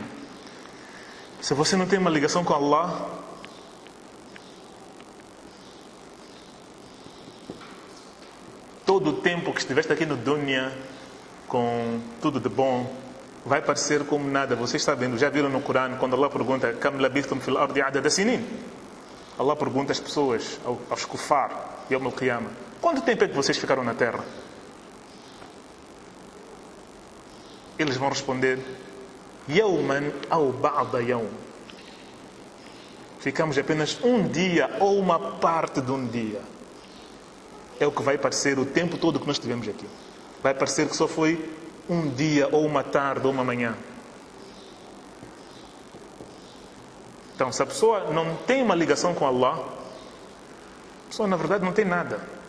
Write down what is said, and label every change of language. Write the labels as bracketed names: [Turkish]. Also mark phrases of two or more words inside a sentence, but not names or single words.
[Portuguese] Se você não tem uma ligação com Allah, todo o tempo que estiveste aqui no dunya, com tudo de bom, vai parecer como nada. Vocês estão vendo, já viram no Corão, quando Allah pergunta [Arabic] كم لبثتم في الأرض عدد سنين? [Portuguese] Allah pergunta às pessoas, aos kufar, [Arabic] يوم القيامة, [Portuguese] quanto tempo é que vocês ficaram na terra? Eles vão responder [Arabic] يوما أو بعض يوم. [Portuguese] Ficamos apenas um dia ou uma parte de um dia. é o que vai parecer o tempo todo que nós estivemos aqui. Vai parecer que só foi um dia, ou uma tarde, ou uma manhã. Então, se a pessoa não tem uma ligação com Allah, a pessoa na verdade não tem nada.